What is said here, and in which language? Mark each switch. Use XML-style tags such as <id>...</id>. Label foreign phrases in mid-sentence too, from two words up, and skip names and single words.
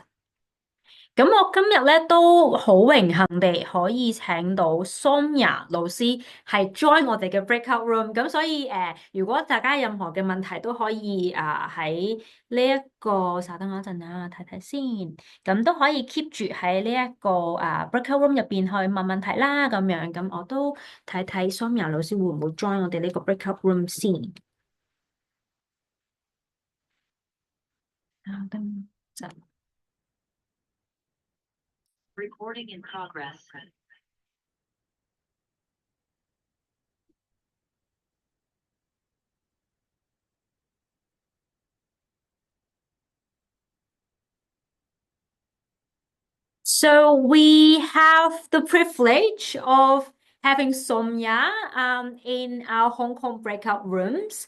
<yue>咁我今日咧都好榮幸地可以請到 Soumya 老師係 join 我哋嘅</yue> <en>breakout room，</en> <yue>咁所以如果大家任何嘅問題都可以喺呢一個稍等我一陣啊，睇睇先，咁都可以 keep 住喺呢一個</yue> <en>breakout room</en> <yue>入邊去問問題啦，咁樣咁我都睇睇 Soumya 老師會唔會 join 我哋呢個</yue> <en>breakout room</en> <yue>先。稍等陣。</yue> <en>Recording in progress. So we have the privilege of having Soumya in our Hong Kong breakout rooms.</en>